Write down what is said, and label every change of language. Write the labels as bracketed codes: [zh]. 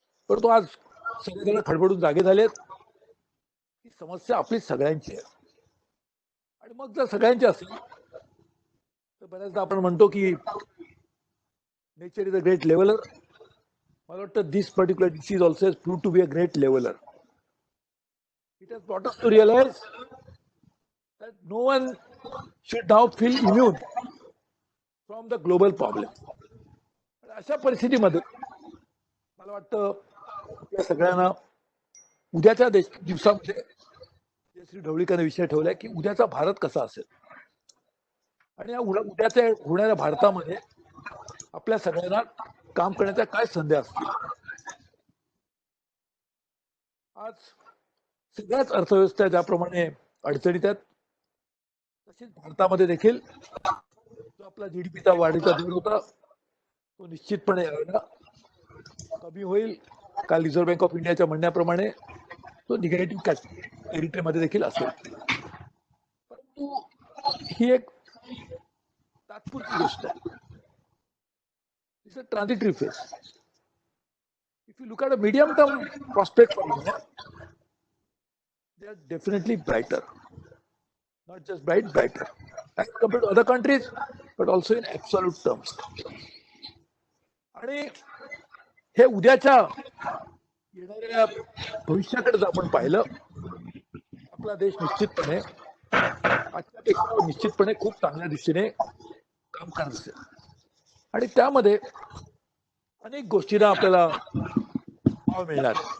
[mr] परंतु आज सगळेजण खडबडून जागे झालेत. ही समस्या आपली सगळ्यांची आहे. आणि मग जर सगळ्यांची असेल तर बऱ्याचदा आपण म्हणतो की [en] nature is a great leveller, [mr] मला वाटतं [en] This particular disease also has proved to be a great leveller. It has brought us to realise that no one should now feel immune from the global problem. [mr] अशा परिस्थितीमध्ये मला वाटतं आपल्या सगळ्यांना उद्याच्या दिवसामध्ये श्री ढवळीकरांनी विषय ठेवलाय की उद्याचा भारत कसा असेल आणि या उद्याच्या होणाऱ्या भारतामध्ये आपल्या सगळ्यांना काम करण्याच्या काय संधी असतील. आज सगळ्याच अर्थव्यवस्था ज्याप्रमाणे अडचणीत आहेत तशीच भारतामध्ये देखील जो आपला जीडीपीचा वाढीचा दर होता तो निश्चितपणे कमी होईल. काल रिझर्व्ह बँक ऑफ इंडियाच्या म्हणण्याप्रमाणे तो निगेटिव्ह टेरिटरीमध्ये देखील असेल. परंतु ही एक तात्पुरती गोष्ट आहे. [en] It's a transitory phase. If you look at a medium term prospect for India, they are definitely brighter. Not just brighter as compared to other countries, but also in absolute terms. [mr] आणि हे उद्याच्या येणाऱ्या भविष्याकडे जर आपण पाहिलं, आपला देश निश्चितपणे आजच्यापेक्षा निश्चितपणे खूप चांगल्या दिशेने काम करत असेल आणि त्यामध्ये अनेक गोष्टींना आपल्याला वाव मिळणार.